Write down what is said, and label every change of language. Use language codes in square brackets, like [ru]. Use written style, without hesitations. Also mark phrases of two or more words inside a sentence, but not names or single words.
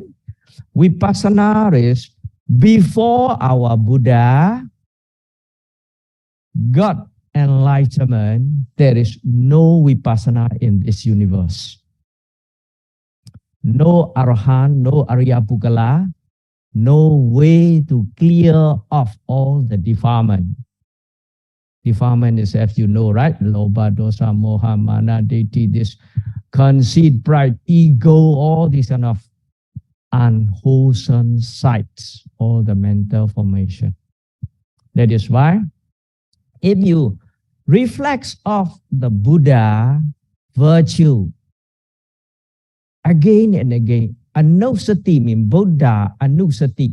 [en] Vipassana is before our Buddha got enlightenment, there is no Vipassana in this universe. No Arahant, no [pi] Arya Pugala, [en] no way to clear off all the defilement. Defilement is, as you know, right? [pi] Lobha, dosa, moha, mana, ditthi, [en] this conceit, pride, ego, all these kind of unwholesome sites, all the mental formation. That is why if you reflect of the Buddha virtue again and again, anusati means Buddha, anusati.